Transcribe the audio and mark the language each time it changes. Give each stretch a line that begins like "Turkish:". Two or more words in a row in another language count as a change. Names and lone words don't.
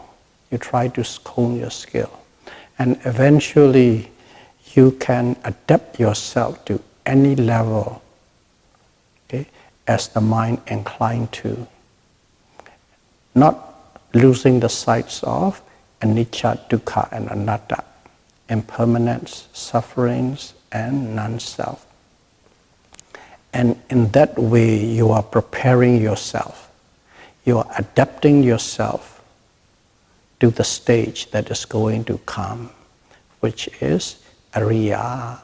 English: You try to hone your skill. And eventually you can adapt yourself to any level, okay, as the mind inclined to. Not losing the sight of anicca, dukkha, and anatta, impermanence, sufferings, and non-self. And in that way, you are preparing yourself. You are adapting yourself to the stage that is going to come, which is Ariya.